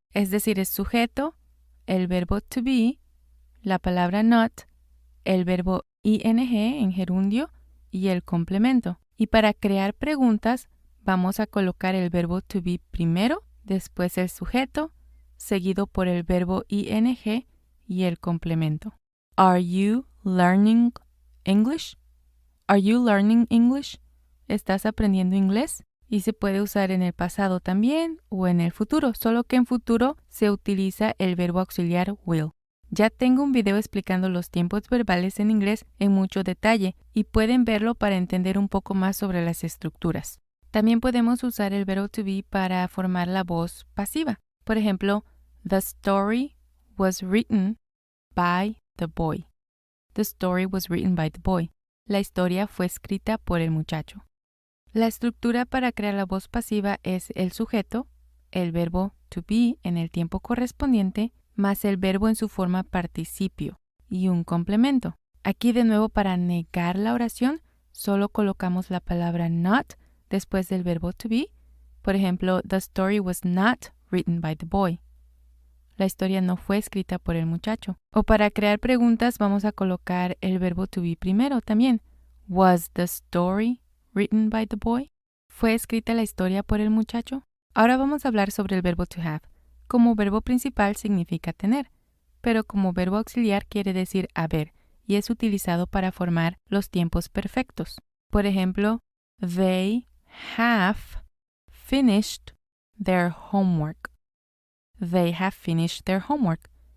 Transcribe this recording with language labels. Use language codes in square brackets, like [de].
[es] Es decir, es sujeto, el verbo to be, la palabra not, el verbo ing en gerundio y el complemento. Y para crear preguntas, vamos a colocar el verbo to be primero, después el sujeto, seguido por el verbo ing y el complemento. [en] Are you learning English? Are you learning English? [es] ¿Estás aprendiendo inglés? Y se puede usar en el pasado también o en el futuro, solo que en futuro se utiliza el verbo auxiliar will. Ya tengo un video explicando los tiempos verbales en inglés en mucho detalle y pueden verlo para entender un poco más sobre las estructuras. También podemos usar el verbo to be para formar la voz pasiva. Por ejemplo, [en] the story was written by the boy. The story was written by the boy. [es] La historia fue escrita por el muchacho. La estructura para crear la voz pasiva es el sujeto, el verbo to be en el tiempo correspondiente, más el verbo en su forma participio y un complemento. Aquí de nuevo para negar la oración, solo colocamos la palabra not después del verbo to be. Por ejemplo, [en] the story was not written by the boy. [es] La historia no fue escrita por el muchacho. O para crear preguntas vamos a colocar el verbo to be primero también. [en] Was the story written by the boy? [es] ¿Fue escrita la historia por el muchacho? Ahora vamos a hablar sobre el verbo to have. Como verbo principal significa tener, pero como verbo auxiliar quiere decir haber y es utilizado para formar los tiempos perfectos. Por ejemplo, [en] they have finished their homework. They have finished their homework.